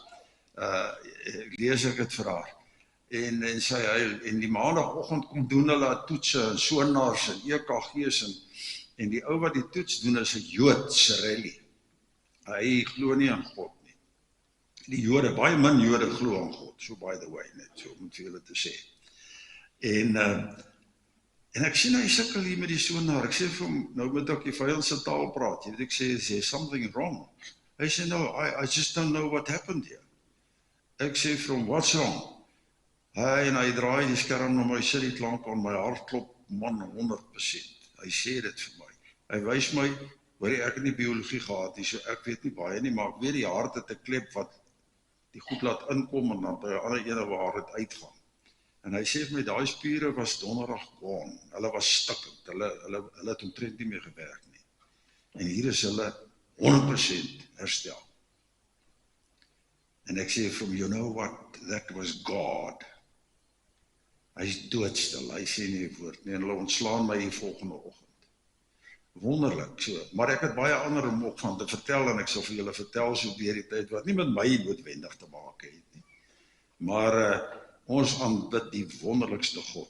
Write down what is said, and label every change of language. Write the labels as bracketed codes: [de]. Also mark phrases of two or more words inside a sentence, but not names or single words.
[af] Lees ek het vir haar. En sy huil, en die maandagoggend kom doen hulle toetse, en sonars, en EKG's, en die ou wat die toets doen is 'n Jood, Cirelli. Hy glo nie aan God nie. Die Jode, baie min Jode glo aan God, [en] so by the way, [af] net so om vir julle te sê. En ek sien hy sukkel hier met die sonaar, ek sê vir hom, nou moet ek die vyandse taal praat, jy weet ek sê, [en] is there something wrong? [af] Hy sê, [en] no, I just don't know what happened here. [af] Ek sê vir hom, [en] what's wrong? [af] Hy draai die skerm na my, sit die klank aan, my hart klop, man, 100%. Hy sê dit vir my. Hy wys my, hoor ek het nie biologie gehad nie, so ek weet nie baie nie, maar ek weet die hart het 'n klep wat die goed laat inkom en dan by 'n ander ene waar dit uitgaan. En hy sê vir my, daai spiere was donderdag gone, hulle was stikkend, hulle het omtrent nie meer gewerk nie. En hier is hulle 100% herstel. En ek sê vir hom, [en] you know what, that was God. [af] Hy is doodstil, hy sê nie 'n woord nie, en hulle ontslaan my die volgende oggend. Wonderlik, so. Maar ek het baie ander om ook van te vertel, en ek sal vir julle vertel so deur die tyd, wat nie met my noodwendig te maak het nie. Maar ons aanbid die wonderlikste God.